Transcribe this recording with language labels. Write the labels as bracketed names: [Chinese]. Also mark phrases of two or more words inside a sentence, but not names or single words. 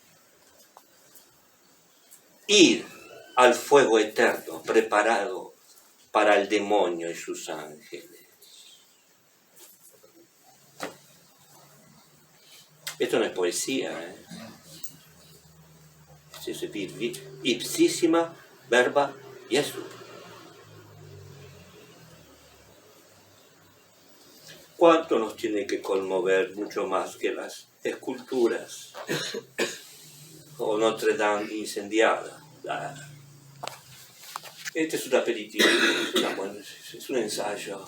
[Spanish] Ir al fuego eterno preparado para el demonio y sus ángeles. Esto no es poesía, Es [Latin] ipsísima verba Jesu. [Spanish] ¿Cuánto nos tiene que conmover mucho más que las esculturas o Notre Dame incendiada? Este es un aperitivo, es un ensayo.